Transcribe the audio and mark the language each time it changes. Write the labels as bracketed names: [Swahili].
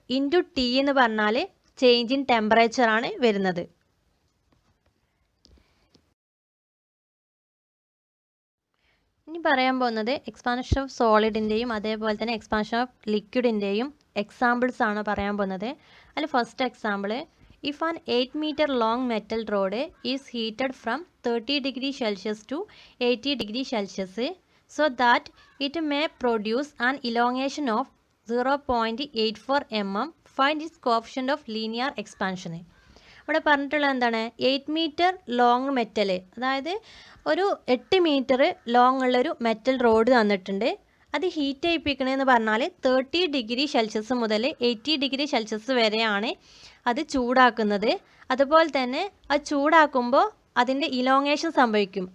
[Malayalam] Into T എന്ന് പറഞ്ഞാൽ change in ടെമ്പറേച്ചറാണ് വരുന്നത്. ഇനി പറയാൻ പോകുന്നത് എക്സ്പാൻഷൻ ഓഫ് സോളിഡിൻ്റെയും അതേപോലെ തന്നെ എക്സ്പാൻഷൻ ഓഫ് ലിക്വിഡിൻ്റെയും എക്സാമ്പിൾസ് ആണ് പറയാൻ പോകുന്നത്. അതിൽ first example [English] If an 8 meter long metal rod is heated from 30 degrees Celsius to 80 degrees Celsius so that it may produce an elongation of 0.84 mm, find its coefficient of linear expansion. [Malayalam] ഇവിടെ പറഞ്ഞിട്ടുള്ളത് എന്താണ്? 8 metre long metal, അതായത് ഒരു 8 metre long ഉള്ളൊരു metal road തന്നിട്ടുണ്ട്. അത് heat ചെയ്യിപ്പിക്കണമെന്ന് പറഞ്ഞാൽ 30 degree Celsius മുതൽ 80 ഡിഗ്രി സെൽഷ്യസ് വരെയാണ് അത് ചൂടാക്കുന്നത്. അതുപോലെ തന്നെ അത് ചൂടാക്കുമ്പോൾ അതിൻ്റെ ഇലോങ്ങേഷൻ സംഭവിക്കും.